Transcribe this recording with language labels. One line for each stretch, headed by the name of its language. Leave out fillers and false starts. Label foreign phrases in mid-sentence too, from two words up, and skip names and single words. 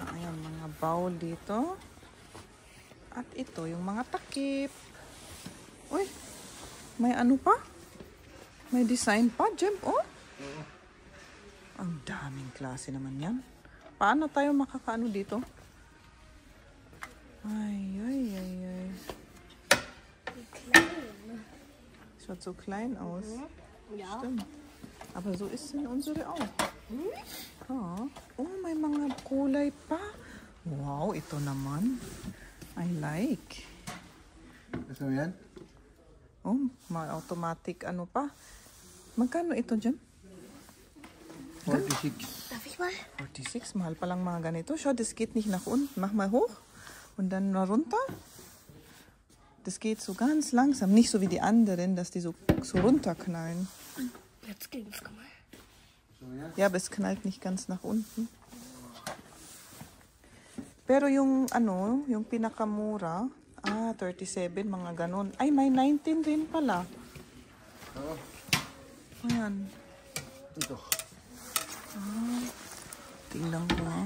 Filipino: Ayan, mga bowl dito. At ito, yung mga takip. Uy, may ano pa? May design pa, Jem, oh. Ang daming klase naman yan. Paano tayo makakaano dito? Ay.
German: Schaut so klein aus. Ja. Stimmt. Aber so ist denn unsere auch.
Filipino: Ah. Oh, may mga kulay pa. Wow, ito naman.
English: I like.
Filipino: Gusto mo yan? Oh, may automatic ano pa. Magkano ito dyan? 46.
German: Darf ich mal?
Filipino: 46, mahal pa lang mga ganito.
German: Schau, das geht nicht nach unten. Mach mal hoch und dann runter. Das geht so ganz langsam. Nicht so wie die anderen, dass die so runterknallen. Jetzt ging's, komm mal. Ja, aber es knallt nicht ganz nach unten.
Filipino: Pero yung ano, yung pinakamura, 37, mga ganun. Ay, may 19 din pala. Oo. Ayan. Ito. Tingnan ko.